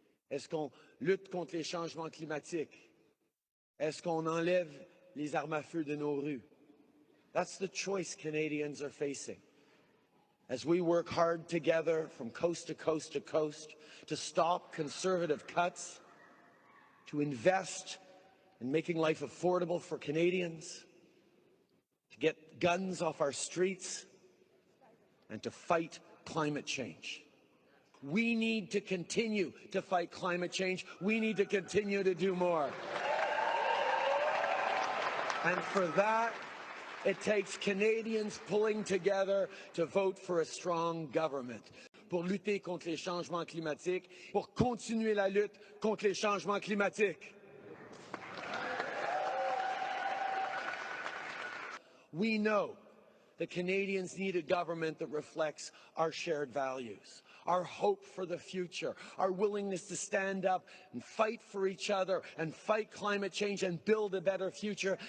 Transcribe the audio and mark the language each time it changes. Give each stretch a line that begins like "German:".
French: Est-ce qu'on lutte contre les changements climatiques? Est-ce qu'on enlève les armes à feu de nos rues?
English: That's the choice Canadians are facing. As we work hard together from coast to coast to coast to stop conservative cuts, to invest in making life affordable for Canadians, to get guns off our streets, and to fight climate change. We need to continue to fight climate change. We need to continue to do more. And for that, it takes Canadians pulling together to vote for a strong government.
French: Pour lutter contre les changements climatiques, pour continuer la lutte contre les changements climatiques.
English: We know that Canadians need a government that reflects our shared values, our hope for the future, our willingness to stand up and fight for each other and fight climate change and build a better future.